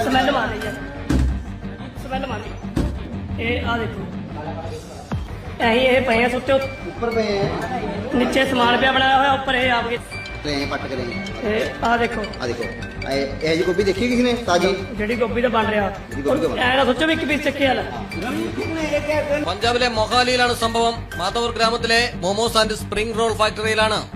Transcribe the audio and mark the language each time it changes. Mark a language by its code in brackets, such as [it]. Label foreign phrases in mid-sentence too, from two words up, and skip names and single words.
[pa] ਸਮੈਲ ਮਾਰ ਰਹੀ ਹੈ ਸਮੈਲ ਮਾਰ ਰਹੀ ਇਹ ਆ ਦੇਖੋ ਐਹੀ ਇਹ ਪਏ ਆ ਸੁੱਤੇ ਉੱਪਰ ਪਏ ਹੈ ਨੀਚੇ ਸਮਾਨ ਪਿਆ ਬਣਾਇਆ ਹੋਇਆ ਉੱਪਰ ਇਹ ਆਪ ਕੇ ਤੇ ਪੱਟ ਕੇ ਰਹੇ ਇਹ ਆ ਦੇਖੋ ਇਹ ਜੀ ਗੋਭੀ ਦੇਖੀ ਕਿਸੇ ਨੇ ਤਾਜੀ ਜਿਹੜੀ ਗੋਭੀ ਦਾ ਬਣ ਰਿਹਾ ਐ ਨਾ ਸੋਚੋ ਵੀ ਇੱਕ ਪੀਸ ਚੱਕਿਆ ਲੈ. [ml] പഞ്ചാബിലെ മൊഹാലിയിലാണ് സംഭവം. മാത്തൂർ ഗ്രാമത്തിലെ മോമോസ് ആൻഡ് സ്പ്രിംഗ് റോൾ ഫാക്ടറിയിലാണ്